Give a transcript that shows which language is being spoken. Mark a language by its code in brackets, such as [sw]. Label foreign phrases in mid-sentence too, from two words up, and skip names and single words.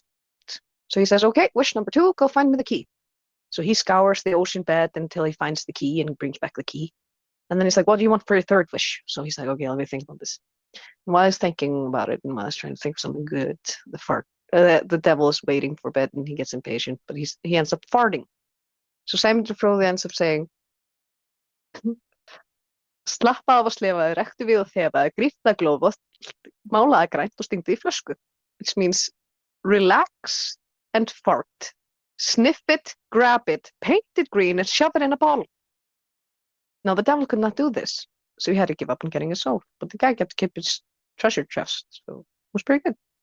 [en] So he says, "Okay, wish number 2, go find me the key." So he scours the ocean bed until he finds the key and brings back the key. And then he's like, "What do you want for your 3rd wish?" So he's like, "Okay, let me think about this." And while he's thinking about it and while he's trying to think of something good, the devil is waiting for bed and he gets impatient, but he ends up farting. So Simon the Fróði ends up saying, [is] "Slappa af og slefa, rektu við og þefaði, grípta glóð, málaði grænt og stingdi í flösku." [en] Which means relax and fart. Sniff it, grab it, paint it green, and shove it in a bottle. Now, the devil could not do this, so he had to give up on getting his soul. But the guy got to keep his treasure chest, so it was pretty good.